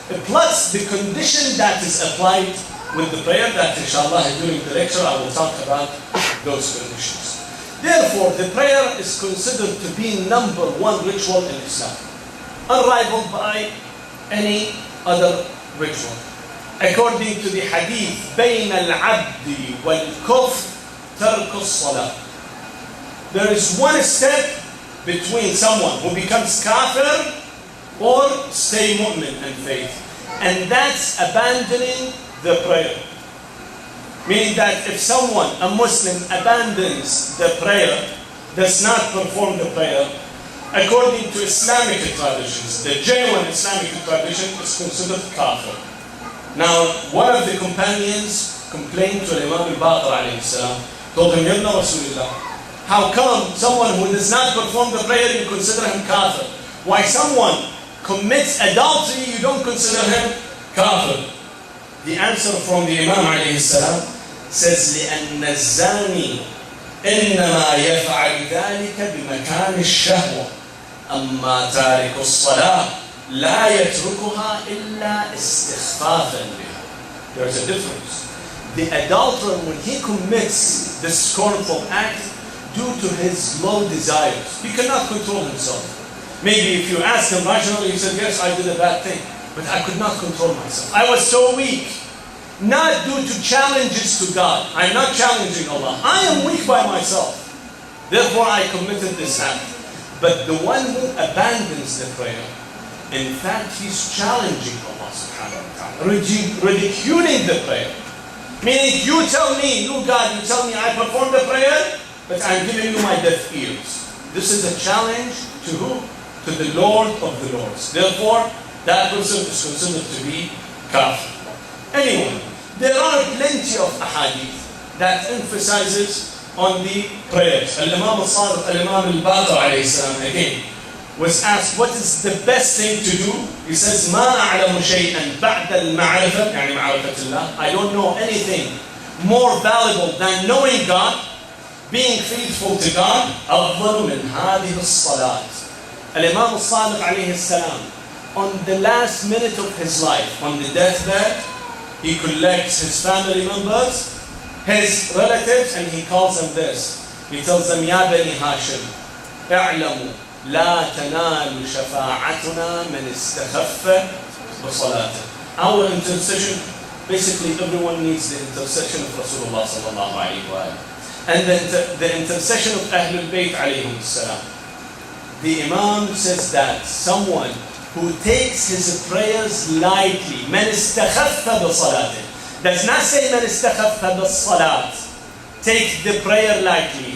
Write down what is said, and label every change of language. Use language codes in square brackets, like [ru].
[en] Plus the condition that is applied with the prayer that inshallah during the lecture I will talk about those conditions. Therefore, the prayer is considered to be number one ritual in Islam, unrivaled by any other ritual. According to the hadith, [ar] بين العبد والكفر ترك الصلاة. [en] There is one step between someone who becomes kafir or stay mu'min and faith, and that's abandoning the prayer. Meaning that if someone, a Muslim, abandons the prayer, does not perform the prayer, according to Islamic traditions, the genuine Islamic tradition is considered kafir. Now, one of the companions complained to Imam Al-Baqir alayhi salam, told him, Ibn Rasulullah, how come someone who does not perform the prayer, you consider him kafir? Why someone commits adultery, you don't consider him kafir? The answer from the Imam alayhi salam says, [ar] لأن الزاني إنما يفعل ذلك بمكان الشهوة أما تارك الصلاة لا يتركها إلا استخفافا بها. [en] There's a difference. The adulterer, when he commits this scornful act, due to his low desires, he cannot control himself. Maybe if you ask him rationally, he said, yes, I did a bad thing, but I could not control myself. I was so weak. Not due to challenges to God. I'm not challenging Allah. I am weak by myself. Therefore, I committed this act. But the one who abandons the prayer, in fact, he's challenging Allah subhanahu wa ta'ala, ridiculing the prayer. Meaning, you tell me, you God, you tell me I performed the prayer, but I'm giving you my deaf ears. This is a challenge to who? To the Lord of the Lords. Therefore, that person is considered to be kafir. Anyway, there are plenty of ahadith that emphasizes on the prayers. Al-Imam al-Sadiq, Al-Imam Al-Baqir alayhi salam, again, was asked, what is the best thing to do? He says, [ar] مَا أَعْلَمُ شَيْئًا بَعْدَ الْمَعْرِفَةِ يعني معرفة الله. [en] I don't know anything more valuable than knowing God, being faithful to God. [ar] أَفْضَلُ مِنْ هَذِهِ الصَّلَاةِ. [en] Al-Imam al-Sadiq alayhi salam, on the last minute of his life, on the deathbed, he collects his family members, his relatives, and he calls them this. He tells them, [ar] يا بني هاشم اعلموا لا تنال شفاعتنا من استخف بصلاته. [en] Our intercession, basically everyone needs the intercession of Rasulullah sallallahu alayhi wa sallam. And then the intercession of Ahlul Bayt alayhim salam. The Imam says that someone who takes his prayers lightly, [ar] من استخف بصلاته, [en] does not say [ar] من استخف بالصلاة, [en] take the prayer lightly.